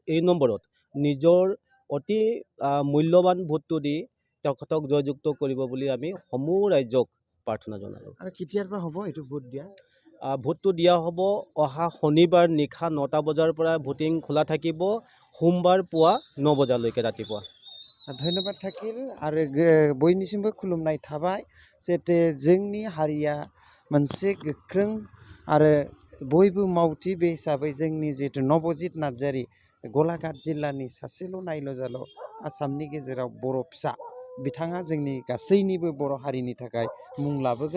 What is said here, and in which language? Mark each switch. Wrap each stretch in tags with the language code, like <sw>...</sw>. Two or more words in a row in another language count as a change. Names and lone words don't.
<as>এই নম্বৰত নিজৰ অতি মূল্যৱান ভোটটো দি তেখেতক জয়যুক্ত কৰিব বুলি আমি সমূহ ৰাইজক প্ৰাৰ্থনা জনালোঁ। আৰু কেতিয়াৰ পৰা হ'ব এইটো ভোট দিয়া? ভোটটো দিয়া হ'ব অহা শনিবাৰ নিশা 9টা বজাৰ পৰা ভোটিং খোলা থাকিব, সোমবাৰ পুৱা 9 বজালৈকে ৰাতিপুৱা। ধন্যবাদ থাকিল</as> <brx>आरो बयनिसिमबो खुलुमनाय थाबाय, जाहाथे जोंनि हारिया मोनसे गोख्रों आरो बयबो मावथि बे हिसाबै जोंनि जिहेतु नबजित नार्जारी गलाघाट जिल्लानि सासेल' नायल' जाल' आसामनि गेजेराव बर' फिसा, बिथाङा जोंनि गासैनिबो बर' हारिनि थाखाय मुं लाबोगोन।</brx>